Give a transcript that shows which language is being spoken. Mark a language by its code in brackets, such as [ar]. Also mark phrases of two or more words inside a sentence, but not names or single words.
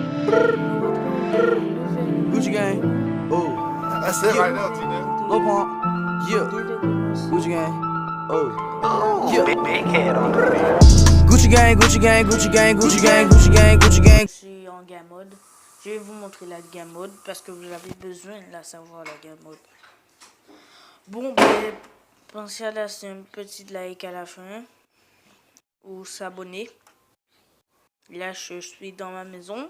[en] Gucci gang, oh. That's it right now, T-Nell. Lil Pump, yeah. Gucci gang, oh. Yeah. Big head on the Gucci gang, Gucci gang, Gucci gang, Gucci gang, Gucci gang, Gucci gang. [fr] Je suis en [en] game mode. [fr] Je vais vous montrer la [en] game mode [fr] parce que vous avez besoin de la savoir, la [en] game mode. [fr] Bon, ben, pensez à laisser un petit like à la fin ou s'abonner. Là, je suis dans ma maison.